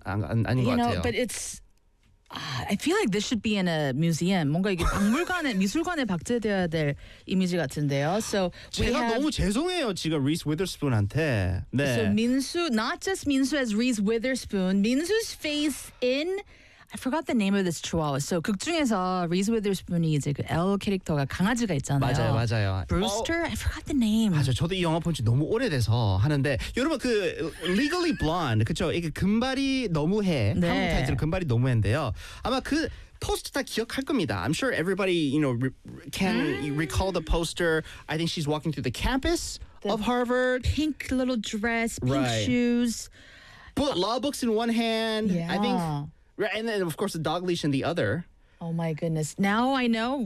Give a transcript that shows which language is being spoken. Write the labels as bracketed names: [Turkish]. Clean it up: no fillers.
[English] You know, but it's I feel like this should be in a museum. [Korean] 뭔가 이게 박물관에 미술관에 박제되어야 될 이미지 같은데요. [English] So [Korean] 제가 너무 죄송해요. 지금 Reese Witherspoon한테. 네. [English] So 민수 not just 민수 as Reese Witherspoon. 민수's face in I forgot the name of this chihuahua. [Korean] So, 극 중에서 Reese Witherspoon이 이제 그 L 캐릭터가 강아지가 있잖아요. 맞아요, 맞아요. [English] Brewster? I forgot the name. [Korean] 맞아요. 저도 이 영화 본 지 너무 오래돼서 하는데 여러분 그 Legally Blonde, 그렇죠? 이게 금발이 너무해. 네. 한국 타이틀 금발이 너무해인데요. 아마 그 포스터 다 기억할 겁니다. [English] I'm sure everybody, you know, can recall the poster. I think she's walking through the campus of Harvard. Pink little dress, pink right. shoes. But law books in one hand. Yeah. I think... Right, and then of course the dog leash in the other. Oh my goodness! Now I know.